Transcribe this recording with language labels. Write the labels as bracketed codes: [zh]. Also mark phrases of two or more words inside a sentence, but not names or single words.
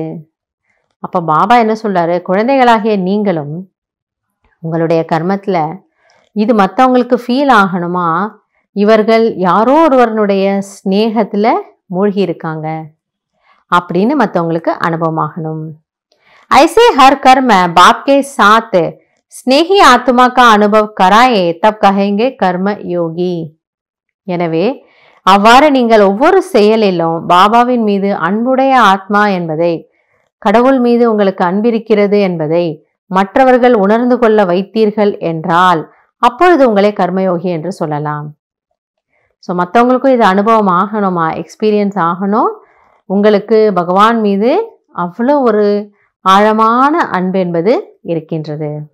[ta] அப்போ பாபா என்ன சொல்றாரு, குழந்தைகளாகிய நீங்களும் உங்களுடைய கர்மத்தில் இது மற்றவங்களுக்கு ஃபீல் ஆகணுமா, இவர்கள் யாரோ ஒருவருடைய ஸ்நேகத்தில் மூழ்கி இருக்காங்க அப்படின்னு மற்றவங்களுக்கு அனுபவமாகணும். [hi] ऐसे हर कर्म बाप के साथ स्नेही आत्मा का अनुभव कराए तब कहेंगे कर्म योगी. [ta] எனவே அவ்வாறு நீங்கள் ஒவ்வொரு செயலிலும் பாபாவின் மீது அன்புடைய ஆத்மா என்பதை, கடவுள் மீது உங்களுக்கு அன்பிருக்கிறது என்பதை மற்றவர்கள் உணர்ந்து கொள்ள வைத்தீர்கள் என்றால் அப்பொழுது உங்களை கர்மயோகி என்று சொல்லலாம். ஸோ மற்றவங்களுக்கும் இது அனுபவம் ஆகணுமா, எக்ஸ்பீரியன்ஸ் ஆகணும், உங்களுக்கு பகவான் மீது அவ்வளோ ஒரு ஆழமான அன்பு என்பது இருக்கின்றது.